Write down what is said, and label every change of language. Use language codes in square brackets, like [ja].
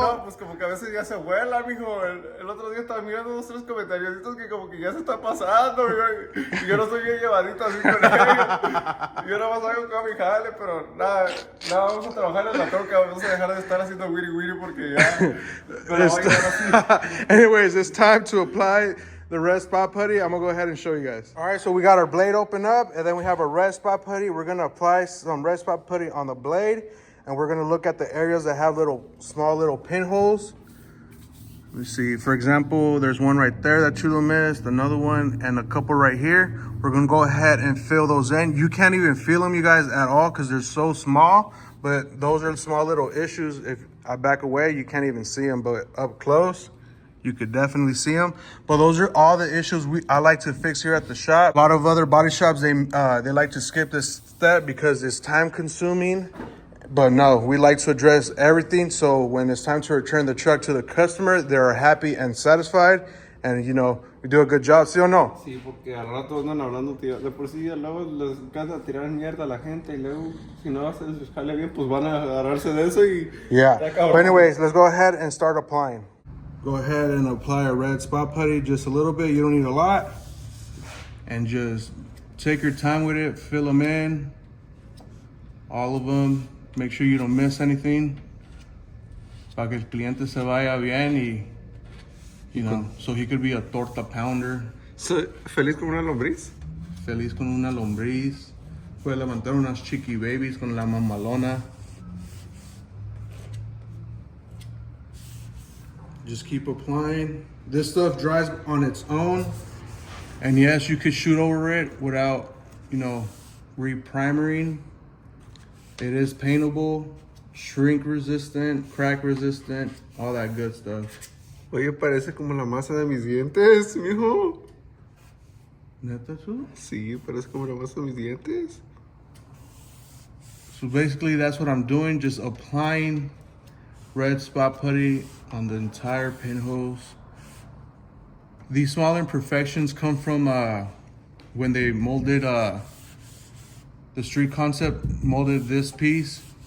[es] No, pues como que a veces ya se vuela, mijo. El otro día estaba mirando 2, 3 comentarios que como que ya se está pasando. Y yo no soy bien llevadito así con ellos. Yo nada más hago con mi jale, pero nada, vamos a trabajar en la troca. Vamos a dejar de estar haciendo wiri wiri porque ya... me la voy a llevar así. [en] Anyways, it's time to apply the red spot putty. I'm gonna go ahead and show you guys. All right, so we got our blade open up, and then we have a red spot putty. We're gonna apply some red spot putty on the blade, and we're gonna look at the areas that have small little pinholes. Let me see, for example, there's one right there that Chulo missed, another one, and a couple right here. We're gonna go ahead and fill those in. You can't even feel them, you guys, at all, because they're so small, but those are small little issues. If I back away, you can't even see them, but up close, you could definitely see them. But those are all the issues I like to fix here at the shop. A lot of other body shops, they like to skip this step because it's time consuming. But no, we like to address everything. So when it's time to return the truck to the customer, they're happy and satisfied. And you know, we do a good job, [es] ¿sí o no? Sí, porque al rato andan hablando, tío. De por sí, luego les encanta tirar mierda a la gente y luego, si no hacen su jale bien, pues van a agarrarse de eso y... [en] Yeah. [es] está cabrón. [en] But anyways, let's go ahead and start applying. Go ahead and apply a red spot putty just a little bit. You don't need a lot. And just take your time with it. Fill them in. All of them. Make sure you don't miss anything. [es] Para que el cliente se vaya bien y, [en] you know, so he could be a torta pounder. [es] ¿Feliz como una lombriz? Feliz con una lombriz. Puede levantar unas chiqui babies con la mamalona. [en] Just keep applying. This stuff dries on its own. And yes, you could shoot over it without, you know, re-primering. It is paintable, shrink resistant, crack resistant, all that good stuff. [es] Oye, parece como la masa de mis dientes, mijo. Neta, too? Sí, parece como la masa de mis dientes. [en] So basically that's what I'm doing, just applying red spot putty on the entire pinholes. These small imperfections come from when they molded, the street concept molded this piece.